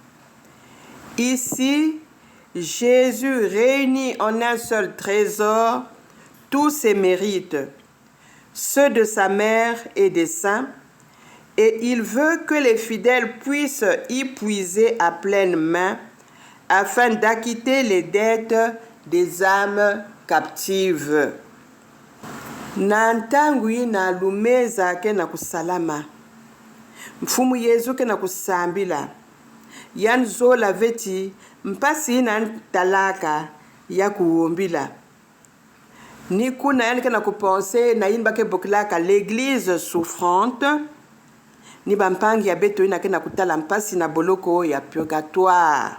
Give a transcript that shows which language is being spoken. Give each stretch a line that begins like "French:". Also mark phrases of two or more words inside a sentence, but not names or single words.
French: Ici, Jésus réunit en un seul trésor tous ses mérites, ceux de sa mère et des saints, et il veut que les fidèles puissent y puiser à pleine main afin d'acquitter les dettes des âmes captives.
Kituba (Democratic Republic of Congo): Na ntangu ina lumeza ke na kusalama. Mfumu Yesu ke na kusambila. Yan zola veti mpasi ina talaka ya kuombila. Ni kuna yani kana kupense na inba ke boklaka
French: l'église souffrante
Kituba (Democratic Republic of Congo): ni bampangi ya beto ina kena kutala mpasi na boloko ya purgatoire.